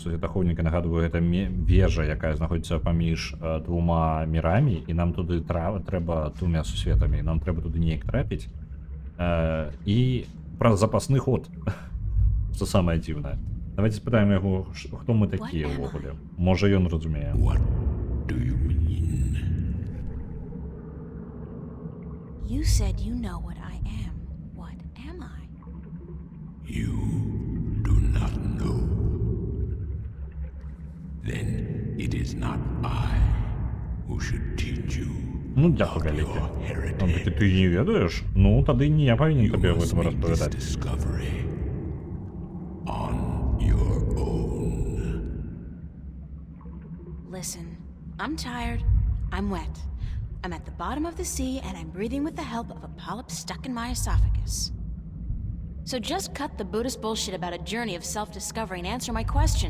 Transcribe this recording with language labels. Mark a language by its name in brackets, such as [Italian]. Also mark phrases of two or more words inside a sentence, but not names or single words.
[Belarusian] Сусвет ахоўніка, нагадваю, гэта вежа, якая знаходзіцца паміж двума мірамі, і нам туды трэба двумя сусветамі, нам трэба туды неяк трапіць. І праз запасны ход, што самае дзіўнае. Давайте спытаем яго, хто мы такія ўвогуле. Можа, ён разумее. [English] What do you mean? You said you know what I am. What am I? You do not know. Then it is not I who should teach you. [Ukrainian] Ну, дякую вялікі. Он такі, ти не ведаєш? Ну, тоді не я павінен тобі [Russian] об этом [Ukrainian] розповідати. [English] Listen, I'm tired. I'm wet. I'm at the bottom of the sea, and I'm breathing with the help of a polyp stuck in my esophagus. So just cut the Buddhist bullshit about a journey of self-discovery and answer my question.